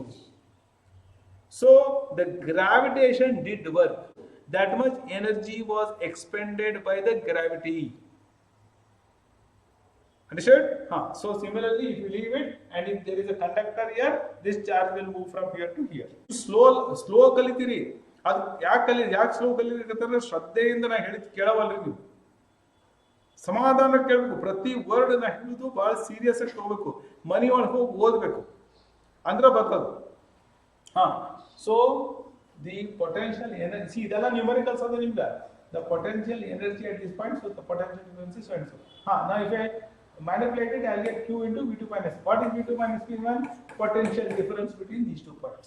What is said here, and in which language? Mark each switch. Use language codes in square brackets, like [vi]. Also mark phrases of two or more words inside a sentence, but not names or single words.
[en] So the gravitation did work. That much energy was expended by the gravity. Understood? So similarly, if you leave it and if there is a conductor here, this charge will move from here to here. [kn] Slow kalitiri. ಯಾಕ್ slow ಕಲಿತಿರಿ ಕತಾರ ಶ್ರದ್ಧೆಯಿಂದ ನಾ ಹೇಳಿದ್ ಕೇಳವಲ್ರಿ ನೀವು. ಸಮಾಧಾನ ಕೇಳಬೇಕು. ಪ್ರತಿ ವರ್ಡ್ ನ ಹಿಡಿದು ಬಹಳ ಸೀರಿಯಸ್ ಆಗಿ ತಗೋಬೇಕು. ಮನಿ ಒಳಗೆ ಹೋಗಿ ಓದಬೇಕು. ಅಂದ್ರೆ ಬರ್ತದೆ. [en] So the potential energy, see, ಇದೆಲ್ಲ numericals are the potential energy at this point, so the potential difference is so and so. Now if I manipulate it, I'll get Q into V2 minus. What is V2 minus P1? Potential difference between these two points.